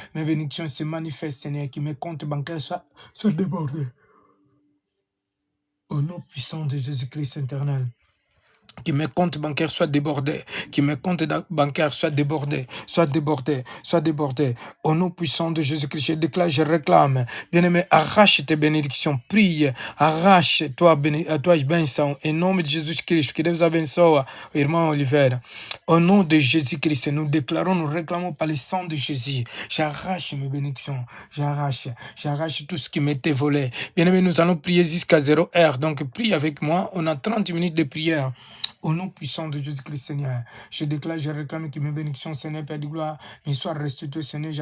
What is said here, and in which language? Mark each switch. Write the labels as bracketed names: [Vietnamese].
[French] Mes bénédictions se manifestent, Seigneur, que mes comptes bancaires soient débordés. Au nom puissant de Jésus-Christ éternel, Que mes comptes bancaires soient débordés, que mes comptes bancaires soient débordés, soient débordés, soient débordés. Au nom puissant de Jésus-Christ, je déclare, je réclame. Bien-aimé, arrache tes bénédictions, prie, arrache toi, [Portuguese] benção, em nome de Jesus Cristo, que Deus abençoe, irmão Oliveira. [French] Au nom de Jésus-Christ, nous déclarons, nous réclamons par le sang de Jésus. J'arrache mes bénédictions, j'arrache tout ce qui m'était volé. Bien-aimé, nous allons prier jusqu'à 0 heure, donc prie avec moi, on a 30 minutes de prière. Au nom puissant de Jésus-Christ, Seigneur, je déclare, je réclame que mes bénédictions, Seigneur, Père de gloire, me soient restituées, Seigneur.